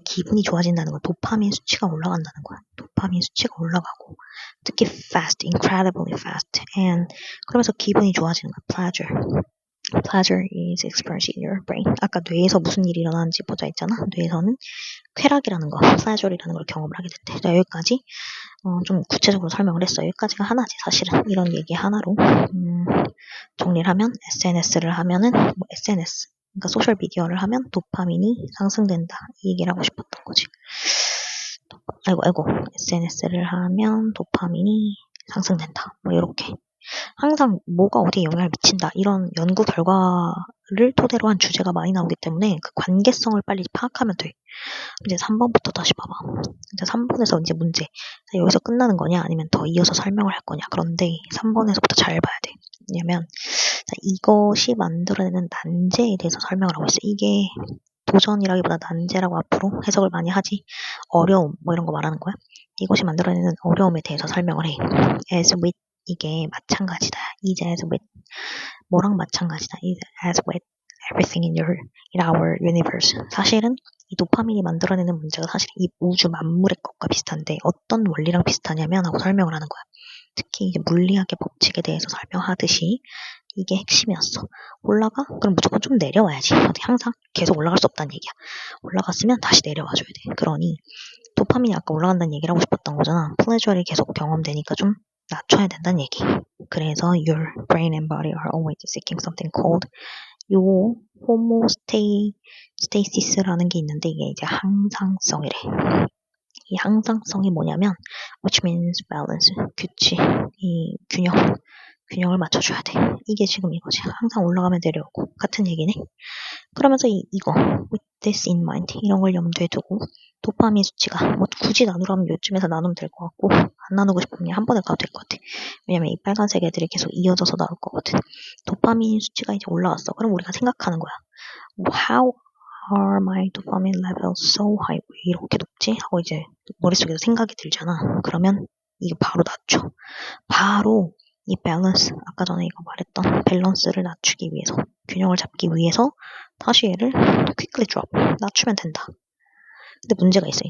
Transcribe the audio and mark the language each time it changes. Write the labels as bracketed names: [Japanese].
[Korean] 기분이 좋아진다는 건 도파민 수치가 올라간다는 거야. 도파민 수치가 올라가고 특히 [English] fast, incredibly fast, and [Korean] 그러면서 기분이 좋아지는 거야. [English] Pleasure is experienced in your brain. [Korean] 아까 뇌에서 무슨 일이 일어나는지 보자 했잖아. 뇌에서는 쾌락이라는 거, pleasure이라는 걸 경험을 하게 된대. 자, 여기까지 좀 구체적으로 설명을 했어. 여기까지가 하나지 사실은. 이런 얘기 하나로 정리를 하면 SNS를 하면은 SNS, 그러니까 소셜 미디어를 하면 도파민이 상승된다. 이 얘기를 하고 싶었던 거지. 아이고. SNS를 하면 도파민이 상승된다. 이렇게. 항상 뭐가 어디에 영향을 미친다. 이런 연구 결과를 토대로 한 주제가 많이 나오기 때문에 그 관계성을 빨리 파악하면 돼. 이제 3번부터 다시 봐봐. 이제 3번에서 이제 문제. 여기서 끝나는 거냐 아니면 더 이어서 설명을 할 거냐. 그런데 3번에서부터 잘 봐야 돼. 왜냐면 이것이 만들어내는 난제에 대해서 설명을 하고 있어. 이게 도전이라기보다 난제라고 앞으로 해석을 많이 하지. 어려움 이런 거 말하는 거야. 이것이 만들어내는 어려움에 대해서 설명을 해. as with, 이게 마찬가지다. is as with 뭐랑 마찬가지다. [English] is as with everything in our universe. [Korean] 사실은 이 도파민이 만들어내는 문제가 사실 이 우주 만물의 것과 비슷한데 어떤 원리랑 비슷하냐면 하고 설명을 하는 거야. 특히 이제 물리학의 법칙에 대해서 설명하듯이 이게 핵심이었어. 올라가? 그럼 무조건 좀 내려와야지. 항상 계속 올라갈 수 없다는 얘기야. 올라갔으면 다시 내려와줘야 돼. 그러니 도파민이 아까 올라간다는 얘기를 하고 싶었던 거잖아. 플레저리 계속 경험되니까 좀 낮춰야 된다는 얘기. 그래서 [English] your brain and body are always seeking something called [Korean] 요 호모스테이시스라는 게 있는데 이게 이제 항상성이래. 이 항상성이 뭐냐면 [English] which means balance, [Korean] 규칙, 이 균형을 맞춰줘야 돼. 이게 지금 이거지. 항상 올라가면 내려오고 같은 얘기네. 그러면서 이거 [English] with this in mind, [Korean] 이런 걸 염두에 두고 도파민 수치가 굳이 나누라면 요쯤에서 나누면 될 것 같고 안 나누고 싶으면 한 번에 가도 될 것 같아. 왜냐면 이 빨간색 애들이 계속 이어져서 나올 거거든. 도파민 수치가 이제 올라왔어. 그럼 우리가 생각하는 거야. [English] How are my dopamine levels so high? [Korean] 왜 이렇게 높지? 하고 이제 머릿속에서 생각이 들잖아. 그러면 이거 바로 낮춰. 바로 이 밸런스, 아까 전에 이거 말했던 밸런스를 낮추기 위해서, 균형을 잡기 위해서 다시 얘를 [English] quickly drop, [Korean] 낮추면 된다. 근데 문제가 있어.